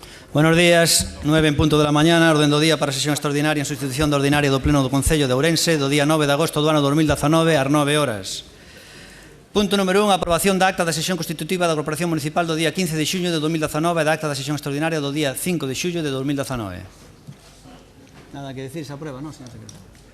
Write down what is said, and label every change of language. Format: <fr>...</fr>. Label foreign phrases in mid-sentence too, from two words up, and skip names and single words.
<es>Buenos días,</es> <gl>9 en punto da mañana, orden do día para a sesión extraordinaria en sustitución da ordinaria do Pleno do Concello de Ourense do día 9 de agosto do ano 2019 ás 9 horas. Punto número 1, aprobación da acta da sesión constitutiva da Corporación Municipal do día 15 de xuño de 2019 e da acta da sesión extraordinaria do día 5 de xullo de 2019.</gl> <es>Nada que decir, se aprueba, ¿no, señor secretario?</es>